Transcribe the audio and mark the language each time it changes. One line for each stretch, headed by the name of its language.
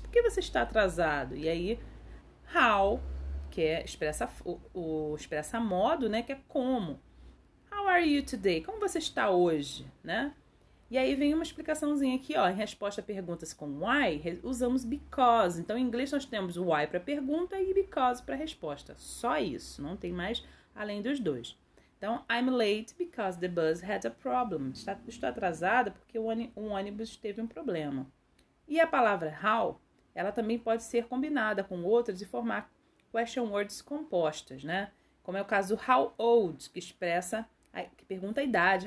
Portuguese: Por que você está atrasado? E aí, how, que é expressa modo, né? Que é como.
English: How are you today?
Portuguese: Como você está hoje, né? E aí vem uma explicaçãozinha aqui, ó. Em resposta a perguntas com why, usamos because. Então, em inglês nós temos o why para pergunta e because para resposta. Só isso, não tem mais além dos dois.
English: Então, I'm late because the bus had a problem.
Portuguese: Estou atrasada porque o ônibus teve um problema. E a palavra how, ela também pode ser combinada com outras e formar question words compostas, né? Como é o caso do how old, que pergunta a idade.